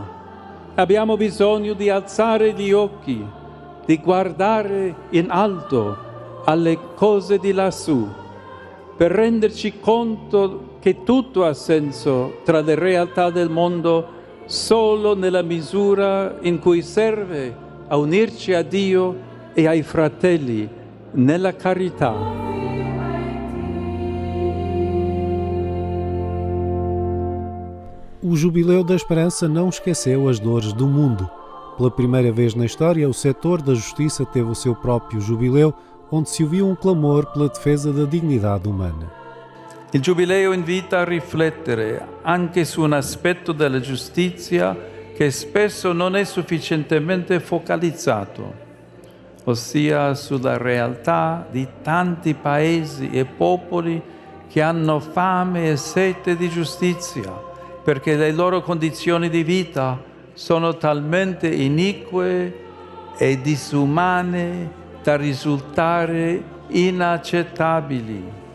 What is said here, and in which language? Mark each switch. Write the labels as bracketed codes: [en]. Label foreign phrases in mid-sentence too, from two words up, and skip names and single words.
[it] Abbiamo bisogno di alzare gli occhi, di guardare in alto alle cose di lassù, per renderci conto che tutto ha senso tra le realtà del mondo solo nella misura in cui serve a unirci a Dio e ai fratelli nella carità. [pt] O Jubileu da Esperança não esqueceu as dores do mundo. Pela primeira vez na história, o setor da justiça teve o seu próprio jubileu, onde se ouviu um clamor pela defesa da dignidade umana. [it] Il Giubileo invita a riflettere anche su un aspetto della giustizia che spesso non è sufficientemente focalizzato, ossia sulla realtà di tanti paesi e popoli che hanno fame e sete di giustizia, perché le loro condizioni di vita sono talmente inique e disumane da risultare inaccettabili.